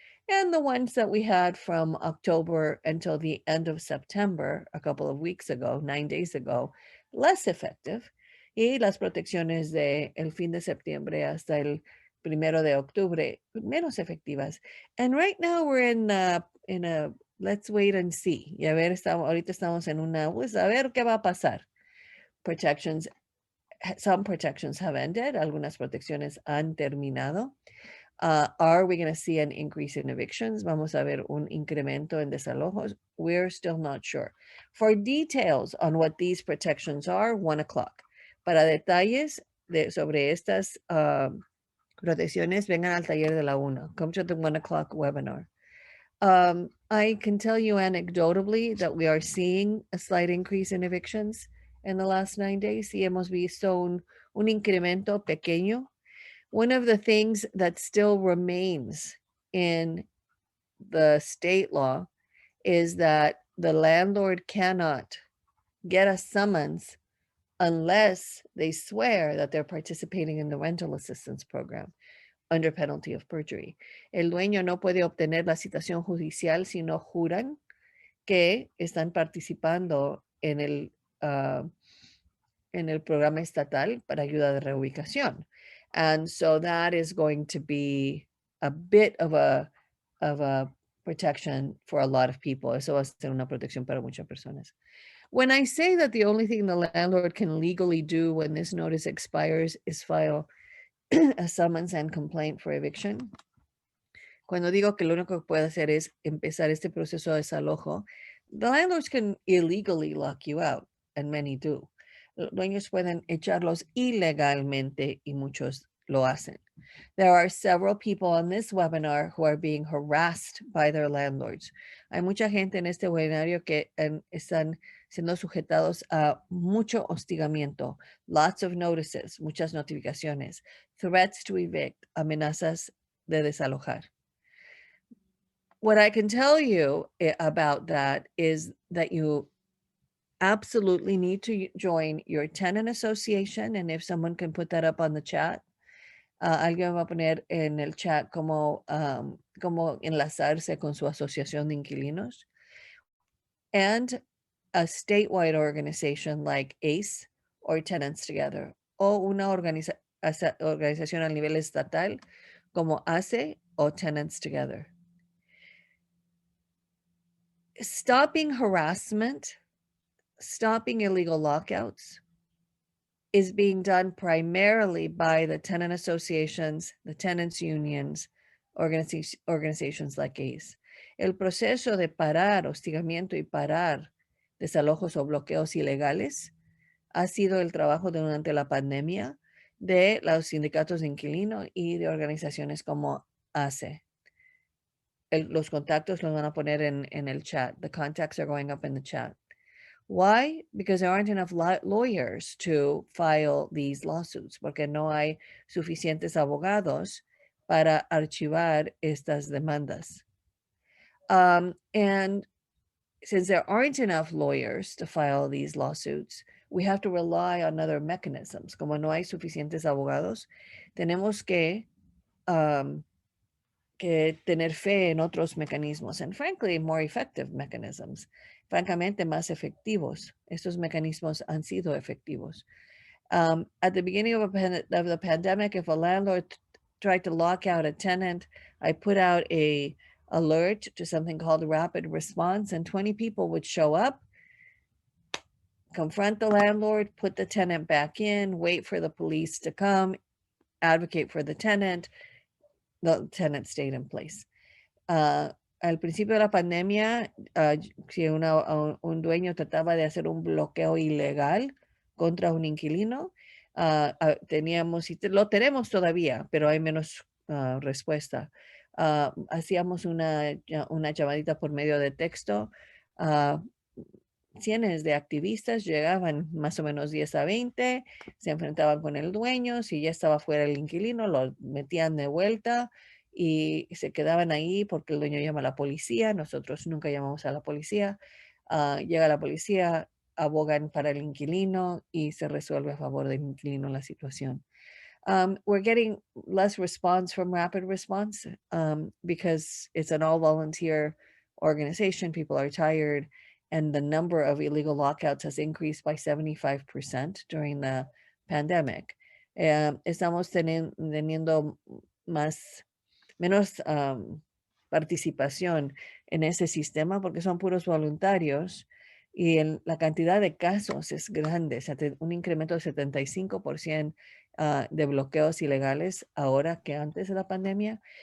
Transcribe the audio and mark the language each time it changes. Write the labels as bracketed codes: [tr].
[en] And the ones that we had from October until the end of September, a couple of weeks ago, 9 days ago, less effective. [es] Y las protecciones de el fin de septiembre hasta el 1 de octubre, menos efectivas. [en] And right now we're in a let's wait and see. [es] Y a ver, ahorita estamos en una, pues a ver qué va a pasar. [en] Protections, some protections have ended, [es] algunas protecciones han terminado. [en] Are we going to see an increase in evictions? [es] Vamos a ver un incremento en desalojos? [en] We're still not sure. For details on what these protections are, 1 o'clock. [es] Para detalles sobre estas protecciones, vengan al taller de la 1. [en] Come to the 1 o'clock webinar. I can tell you anecdotally that we are seeing a slight increase in evictions in the last 9 days. [es] Sí hemos visto un incremento pequeño. [en] One of the things that still remains in the state law is that the landlord cannot get a summons unless they swear that they're participating in the rental assistance program under penalty of perjury. [es] El dueño no puede obtener la citación judicial si no juran que están participando en el programa estatal para ayuda de reubicación. [en] And so that is going to be a bit of a protection for a lot of people. [es] Eso va a ser una protección para muchas personas. [en] When I say that the only thing the landlord can legally do when this notice expires is file a summons and complaint for eviction, [es] cuando digo que lo único que puede hacer es empezar este proceso de desalojo, [en] the landlords can illegally lock you out, and many do. [es] Los dueños pueden echarlos ilegalmente y muchos lo hacen. [en] There are several people on this webinar who are being harassed by their landlords. [es] Hay mucha gente en este webinario que están siendo sujetados a mucho hostigamiento, [en] lots of notices, [es] muchas notificaciones, [en] threats to evict, [es] amenazas de desalojar. [en] What I can tell you about that is that you absolutely need to join your tenant association, and if someone can put that up on the chat, [es] alguien va a poner en el chat cómo enlazarse con su asociación de inquilinos, [en] and a statewide organization like ACE or Tenants Together, [es] o una organización a nivel estatal como ACE o Tenants Together. [en] Stopping harassment, stopping illegal lockouts is being done primarily by the tenant associations, the tenants unions, organizations like ACE. [es] El proceso de parar hostigamiento y parar desalojos o bloqueos ilegales ha sido el trabajo durante la pandemia de los sindicatos de inquilinos y de organizaciones como ACE. Los contactos los van a poner en el chat. [en] The contacts are going up in the chat. Why? Because there aren't enough lawyers to file these lawsuits, [es] porque no hay suficientes abogados para archivar estas demandas. [en] And since there aren't enough lawyers to file these lawsuits, we have to rely on other mechanisms. [es] Como no hay suficientes abogados, tenemos que que tener fe en otros mecanismos, [en] and frankly, more effective mechanisms, [es] francamente más efectivos. Estos mecanismos han sido efectivos. [en] At the beginning of the pandemic, if a landlord tried to lock out a tenant, I put out a alert to something called rapid response, and 20 people would show up, confront the landlord, put the tenant back in, wait for the police to come, advocate for the tenant stayed in place. [es] Al principio de la pandemia, si un dueño trataba de hacer un bloqueo ilegal contra un inquilino, teníamos, y lo tenemos todavía, pero hay menos respuesta. Hacíamos una llamadita por medio de texto. Cientos de activistas llegaban más o menos 10 a 20, se enfrentaban con el dueño, si ya estaba fuera el inquilino, lo metían de vuelta y se quedaban ahí porque el dueño llama a la policía, nosotros nunca llamamos a la policía, llega la policía, abogan para el inquilino y se resuelve a favor del inquilino la situación. [en] We're getting less response from Rapid Response because it's an all-volunteer organization. People are tired, and the number of illegal lockouts has increased by 75% during the pandemic. [es] Estamos teniendo menos participación en ese sistema porque son puros voluntarios y la cantidad de casos es grande, un incremento de 75% de bloqueos ilegales ahora que antes de la pandemia.